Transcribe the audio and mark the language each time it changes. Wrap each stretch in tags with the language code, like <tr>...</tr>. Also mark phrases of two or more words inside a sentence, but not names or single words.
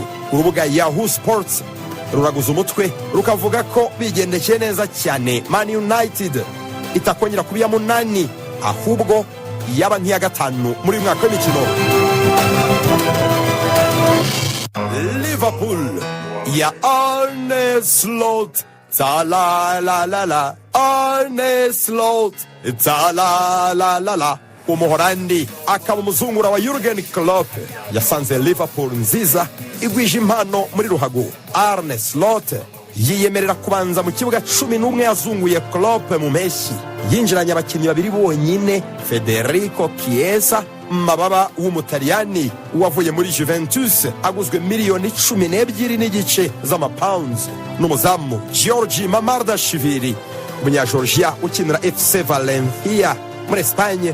<rw>Urubuga Yahoo Sports ruraguza umutwe rukavuga ko bigendekeye neza cyane Man United itakongera kuba iya 8 ahubwo yaba nk'iya 5 muri mwaka w'imikino. Liverpool ya Arne Slot, ta la la la la, Arne Slot, ta la la la la. Umuholandi akaba umuzungura wa Jurgen Klopp yasanze Liverpool nziza igwije impano muri ruhago. Arne Slot yiyemerera kubanza mu kibuga 11 yazunguye Klopp mu mpeshyi. Yinjiranye abakinnyi 2 bonyine, Federico Chiesa mababa w'umutaliyani wavuye muri Juventus aguzwe miliyoni 12.5 z'amapounds, n'umuzamu Georgi Mamardashvili umunya-Georgia ukinira FC Valencia muri Espagne.</rw>